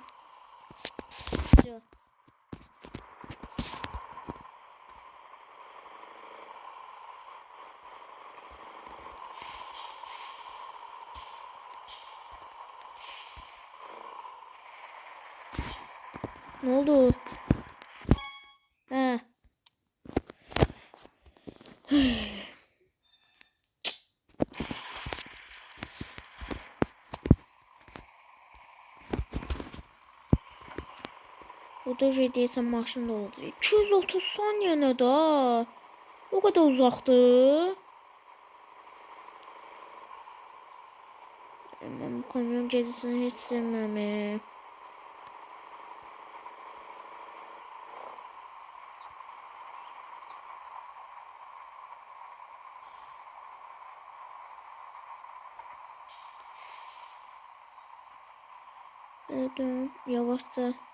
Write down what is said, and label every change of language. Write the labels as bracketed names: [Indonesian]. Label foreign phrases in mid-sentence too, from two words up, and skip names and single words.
[Turkish] Dur. Ne oldu? He. [Azerbaijani] O da şey deyəsən maşında olacaq. 230 saniye nə da? O kadar uzaqdır. [Turkish] Ben bu kamyon gezisini hiç sevmem. Evet, yavaşça.